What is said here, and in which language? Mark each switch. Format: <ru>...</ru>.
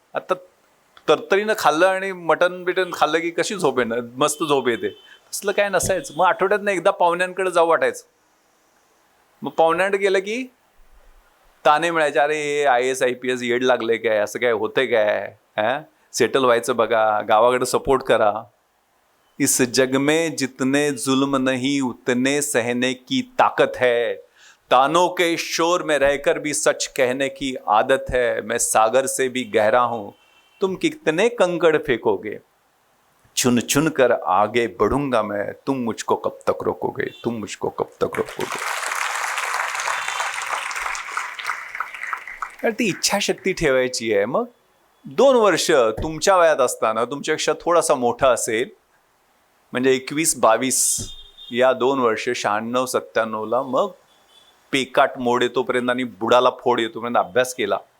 <mr>आता तरतरीनं खाल्लं आणि मटन बिटन खाल्लं की कशी झोप येणार, मस्त झोप येते. तसलं काय नसायचं. मग आठवड्यातनं एकदा पाहुण्यांकडे जाऊ वाटायचं. मग पाहुण्यांकडे गेलं की ताने मिळायचे, अरे हे IAS IPS येड लागले काय, असं काय होतंय काय, सेटल व्हायचं बघा, गावाकडे सपोर्ट करा.</mr> <hi>इस जग में जितने जुल्म नहीं उतने सहने की ताकत है. तानों के शोर में रहकर भी सच कहने की आदत है. मैं सागर से भी गहरा हूं, तुम कितने कंकड़ फेंकोगे. चुन चुन कर आगे बढ़ूंगा मैं, तुम मुझको कब तक रोकोगे, तुम मुझको कब तक रोकोगे.</hi> <mr>ती इच्छाशक्ती ठेवायची आहे. मग 2 वर्ष तुमच्या वयात असताना, तुमच्यापेक्षा थोडासा मोठा असेल, म्हणजे 21-22 या 2 वर्ष 96-97ला मग पेकाट मोड येतोपर्यंत आणि बुडाला फोड येतोपर्यंत अभ्यास केला.</mr>